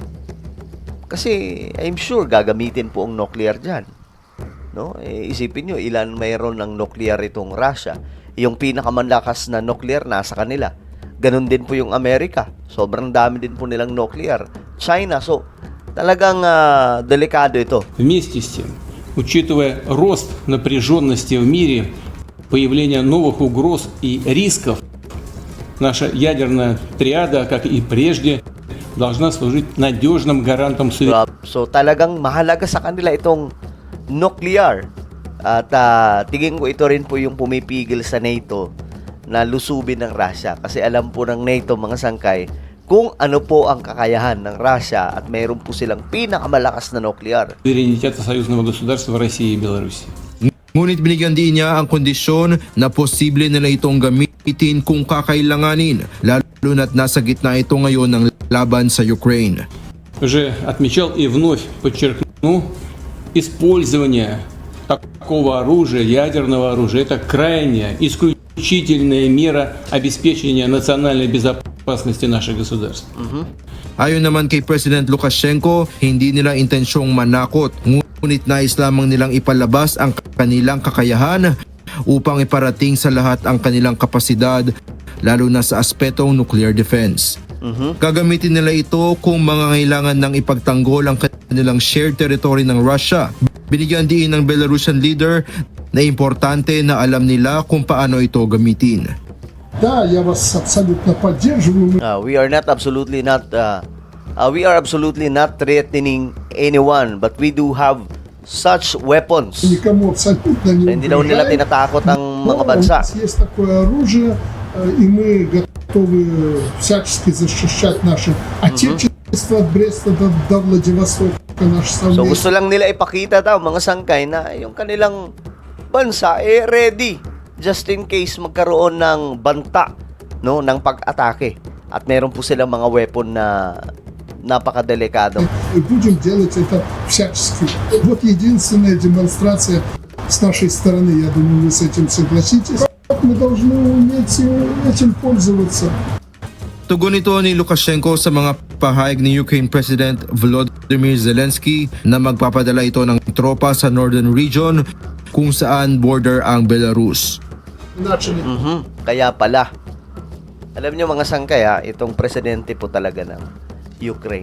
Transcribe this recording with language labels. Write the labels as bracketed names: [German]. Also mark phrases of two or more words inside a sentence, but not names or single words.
[Filipino] Kasi [English] I'm sure [Filipino] gagamitin po ang nuclear dyan. No? Isipin nyo, ilan mayroon ng nuclear itong Russia. Yung pinakamalakas na nuclear nasa kanila. Ganon din po yung Amerika. Sobrang dami din po nilang nuclear. China, so talagang delikado ito. [Russian] Вместе с тем, учитывая рост напряженности в мире, появление новых угроз и рисков, наша ядерная триада, как и прежде, должна служить надежным гарантом суверенитета. [Filipino] So talagang mahalaga sa kanila itong nuclear. At tingin ko ito rin po yung pumipigil sa NATO na lusubin ng Russia. Kasi alam po ng NATO, mga sangkay, kung ano po ang kakayahan ng Russia at mayroon po silang pinakamalakas na nuclear. [Russian] Суверенитета союзного государства России и Беларуси. [Filipino] Ngunit binigyan din niya ang kondisyon na posible nila itong gamitin kung kakailanganin, lalo na't nasa gitna ito ngayon ng laban sa Ukraine. [Russian] Уже отмечал и вновь подчеркну, использование такого оружия, ядерного оружия, это крайняя, исключительная мера обеспечения национальной безопасности наших государств. [Filipino] Ayon naman kay President Lukashenko, hindi nila intensyong manakot, ngunit nais lamang nilang ipalabas ang kanilang kakayahan upang iparating sa lahat ang kanilang kapasidad, lalo na sa aspetong [English] nuclear defense. [Filipino] Gagamitin nila ito kung mangangailangan ng ipagtanggol ang kanilang [English] shared territory [Filipino] ng Russia. Binigyan din ng Belarusian leader na importante na alam nila kung paano ito gamitin. [Russian] Да, я вас абсолютно поддерживаю. [English] We are absolutely not threatening anyone, but we do have such weapons. [Russian] Никому абсолютно не [Filipino] Hindi daw nila [Russian] угрожает. [Filipino] tinatakot ang mga [Russian] Но [Filipino] bansa. [Russian] у нас есть такое оружие, и мы готовы всячески защищать наше отечество от Бреста до Владивостока, наше So совместное. [Filipino] gusto lang nila ipakita daw mga sangkay na yung kanilang bansa ready [English] just in case [Filipino] magkaroon ng banta, no, ng pag-atake. At meron po silang mga weapon na napakadelikado. [Russian] И будем делать это всячески. Вот единственная демонстрация с нашей стороны, я думаю, вы с этим согласитесь. Мы должны уметь этим пользоваться. [Filipino] Tugon ito ni Lukashenko sa mga pahayag ni Ukraine President Volodymyr Zelensky na magpapadala ito ng tropa sa [English] northern region [Filipino] kung saan border ang Belarus. [Russian] Начали [Filipino] Kaya pala, alam nyo mga sangkay itong presidente po talaga ng Ukraine.